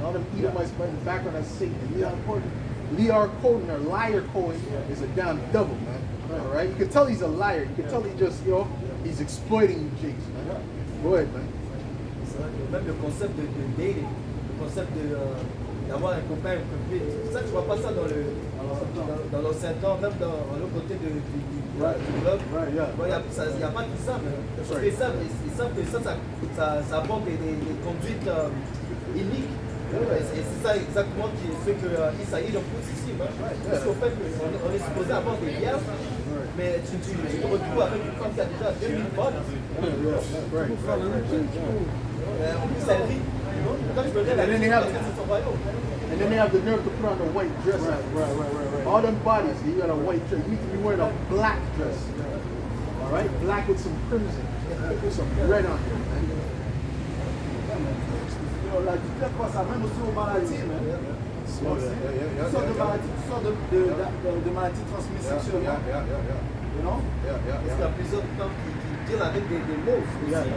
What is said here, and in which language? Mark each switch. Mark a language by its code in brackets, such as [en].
[en] All them Edomites in the background, that's Satan. Lear Cohen or Liar Cohen is a damn devil, man. All right? You can tell he's a liar. You can tell he just, he's exploiting you, Jakes, man. Go ahead, man. [fr] Même le concept de dating, le concept d'avoir un copain, une copine, c'est ça que tu vois pas ça dans l'ancien temps, même dans l'autre côté du globe. [en] Right, yeah. [fr] Il n'y a pas tout ça, mais ils savent que ça apporte des conduites iniques. Et c'est ça exactement ce que Isaïe en pousse ici. Parce qu'au fait, on est supposé avoir des vierges, mais tu te retrouves avec une femme qui a déjà 2000 bonnes. En plus, elle rit. Quand je me lève, elle rit parce que c'est son royaume. [en] And then they have the nerve to put on a white dress. Right. All them bodies, you got a white dress. You need to be wearing a black dress. All right? Black with some crimson. With some red on it, man. [fr] L'adultère passe ça même aussi aux maladies, man. Toutes sortes de maladies transmises sexuellement. [en] You know? [fr] Parce qu'il y a plusieurs femmes qui deal avec des mots aussi.